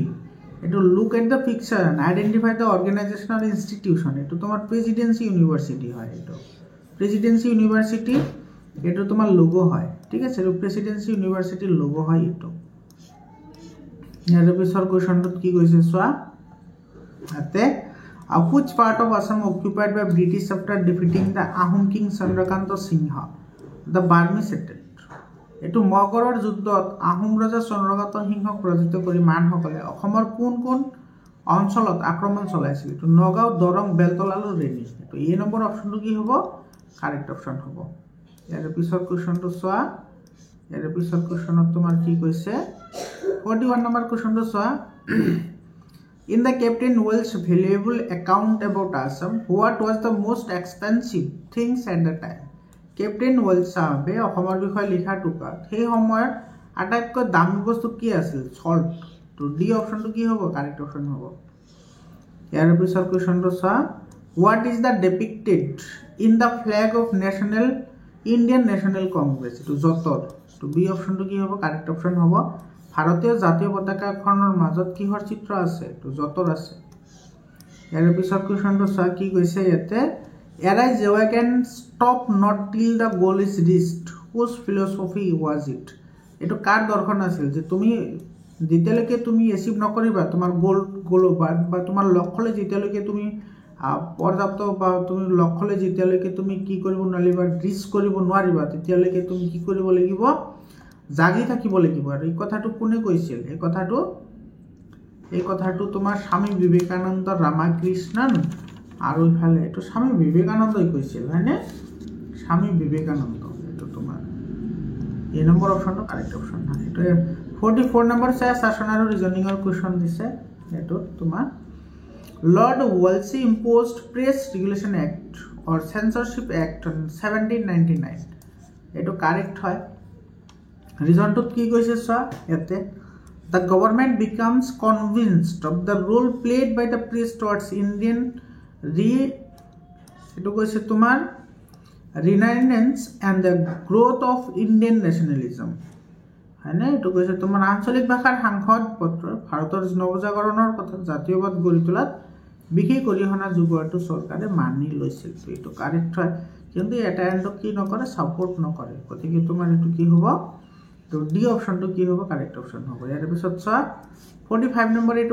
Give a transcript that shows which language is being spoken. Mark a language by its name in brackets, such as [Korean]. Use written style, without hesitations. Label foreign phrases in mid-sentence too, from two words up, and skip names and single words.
[English] এইটো look at the picture and identify the organisational institution. [Assamese] এইটো তোমাৰ প্ৰেচিডেন্সি ইউনিভাৰ্চিটি হয়। এইটো প্ৰেচিডেন্সি ইউনিভাৰ্চিটি, এইটো তোমাৰ লোগো হয়। ঠিক আছে, এইটো প্ৰেচিডেন্সি ইউনিভাৰ্চিটিৰ লোগো হয় এইটো। ইয়াৰ পিছৰ কুৱেশ্যনটোত কি কৈছে চোৱা, ইয়াতে [English] which part of Assam occupied by British after defeating the Ahom king Chandrakanta Singha, the Burmese state? [Assamese] এইটো মগৰৰ যুদ্ধত আহোম ৰজা চন্দ্ৰকান্ত সিংহক পৰাজিত কৰি মানসকলে অসমৰ কোন কোন অঞ্চলত আক্ৰমণ চলাইছিল? এইটো নগাঁও, দৰং, বেলতলা আৰু ৰেণী। এইটো এ নম্বৰ অপশ্যনটো কি হ'ব? কাৰেক্ট অপশ্যন হ'ব। ইয়াৰ পিছৰ কুৱেশ্যনটো চোৱা। ইয়াৰ পিছৰ কুৱেশ্যনত তোমাৰ কি কৈছে? 41 নম্বৰ কুৱেশ্যনটো চোৱা। [English] In the Captain Wells' valuable account about Assam, what was the most expensive things at the time? [Assamese] কেপ্টেইন ৱেলছ চাহাবে অসমৰ বিষয়ে লিখা টুকাত সেই সময়ত আটাইতকৈ দামী বস্তু কি আছিল? সল্ট। তো ডি অপশ্যনটো কি হ'ব? কাৰেক্ট অপশ্যন হ'ব। ইয়াৰ পিছৰ কুৱেশ্যনটো চোৱা। [English] what is the depicted in the flag of Indian National Congress? [Assamese] এইটো যঁতৰ। তো বি অপশ্যনটো কি হ'ব? কাৰেক্ট অপশ্যন হ'ব। ভাৰতীয় জাতীয় পতাকাখনৰ মাজত কিহৰ চিত্ৰ আছে? এইটো যঁতৰ আছে। ইয়াৰ পিছৰ কুৱেশ্যনটো চোৱা, কি কৈছে ইয়াতে? [English] Arise awaken stop not till the goal is reached, whose philosophy was it? [Assamese] এইটো কাৰ দৰ্শন আছিল যে তুমি যেতিয়ালৈকে তুমি এচিভ নকৰিবা তোমাৰ গোল বা তোমাৰ লক্ষ্যলৈ যেতিয়ালৈকে তুমি পৰ্যাপ্ত বা তুমি লক্ষ্যলৈ যেতিয়ালৈকে তুমি কি কৰিব নোৱাৰিবা ৰিচ কৰিব নোৱাৰিবা তেতিয়ালৈকে তুমি কি কৰিব লাগিব জাগি থাকিব লাগিব আৰু এই কথাটো কোনে কৈছিল এই কথাটো তোমাৰ স্বামী বিবেকানন্দ ৰামকৃষ্ণন আৰু ইফালে এইটো স্বামী বিবেকানন্দই কৈছিল হয়নে স্বামী বিবেকানন্দ এইটো তোমাৰ এই নম্বৰ অপশনটো কাৰেক্ট অপশন হয় এইটো 44 নম্বৰ শাসন আৰু ৰিজনিংৰ কোৱেশ্চন দিছে এইটো তোমাৰ [English] Lord Wolsey imposed Press Regulation Act or Censorship Act on 1799 [Assamese] এইটো কারেক্ট হয় রিজনটো কি কৈছে চোৱা ইয়াতে [English] The government becomes convinced of the role played by the press towards Indian [Assamese] এইটো কৈছে তোমাৰ [English] renaissance and the growth of Indian nationalism [Assamese] হয়নে এইটো কৈছে তোমাৰ আঞ্চলিক ভাষাৰ সাংসদ পত্ৰ ভাৰতৰ নৱজাগৰণৰ কথা জাতীয়বাদ গঢ়ি তোলাত বিশেষ অৰিহণা যোগোৱাটো চৰকাৰে মানি লৈছিল এইটো কাৰেক্ট হয় কিন্তু এটা এন্ডক কি নকৰে সাপোর্ট নকৰে গতিকে তোমাৰ এইটো কি হ'ব তো ডি অপশনটো কি হ'ব কাৰেক্ট অপশন হ'ব ইয়াৰ পিছত চোৱা 45 নম্বৰ এইটো